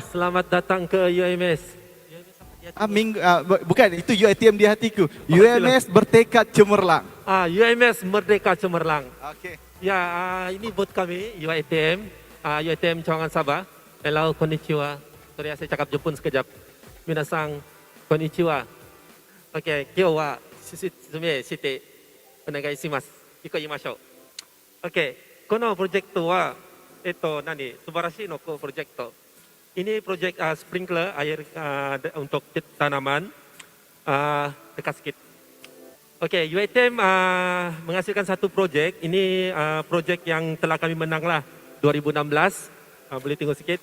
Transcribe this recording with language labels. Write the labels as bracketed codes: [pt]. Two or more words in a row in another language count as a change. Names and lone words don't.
[ms] Selamat datang ke UMS. Bukan, itu UiTM di hatiku. UMS Bertekad Cemerlang. UMS Merdeka Cemerlang. Okey. Ya, ini booth kami UiTM, UiTM Cawangan Sabah. [ja] Hello, konnichiwa. [ms] Sorry, saya cakap Jepun sekejap. [ja] みなさん、こんにちは。オーケー、きょうは すすめ して おねがい します. いこ いましょう. オーケー、この プロジェクト は すばらし の プロジェクト. [ms] Ini project sprinkler air untuk tanaman dekat sikit. Okey, UiTM menghasilkan satu projek. Ini projek yang telah kami menang lah 2016. Boleh tengok sikit.